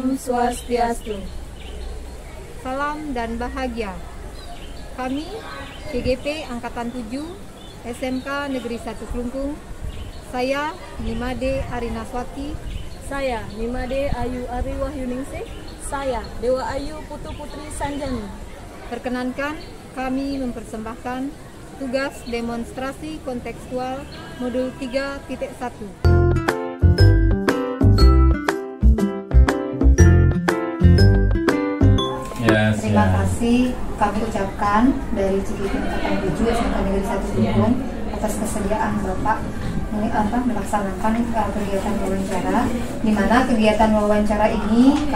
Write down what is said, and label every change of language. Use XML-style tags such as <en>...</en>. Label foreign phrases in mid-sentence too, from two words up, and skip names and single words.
<id>Swastiastu. Salam dan bahagia. Kami, CGP Angkatan 7, SMK Negeri 1 Klungkung. Saya, Nimade Arinaswati. Saya, Nimade Ayu Ari Wahyuningsih. Saya, Dewa Ayu Putu Putri Sanjani. Perkenankan, kami mempersembahkan tugas demonstrasi kontekstual modul 3.1. Terima kasih kami ucapkan dari CGP Angkatan 7 SMK Negeri 1 Klungkung atas kesediaan Bapak melaksanakan kegiatan wawancara, di mana kegiatan wawancara ini</id>